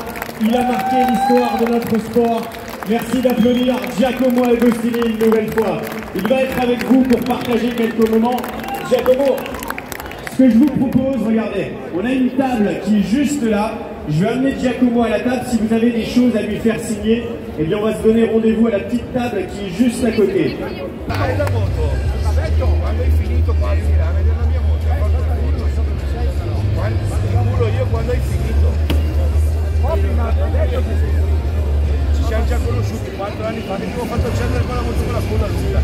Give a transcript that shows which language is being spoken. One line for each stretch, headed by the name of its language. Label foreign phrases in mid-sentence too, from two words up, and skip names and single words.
French: Il a marqué l'histoire de notre sport. Merci d'applaudir Giacomo Agostini une nouvelle fois. Il va être avec vous pour partager quelques moments. Giacomo, ce que je vous propose, regardez, on a une table qui est juste là. Je vais amener Giacomo à la table. Si vous avez des choses à lui faire signer, eh bien on va se donner rendez-vous à la petite table qui est juste à côté.
Italian: Hai la moto? Aspetta, quando hai finito qua a vedere la mia moto. Sicuro io quando hai finito. Ci siamo già conosciuti 4 anni fa, che ti ho fatto accendere con la moto con la coda lunga.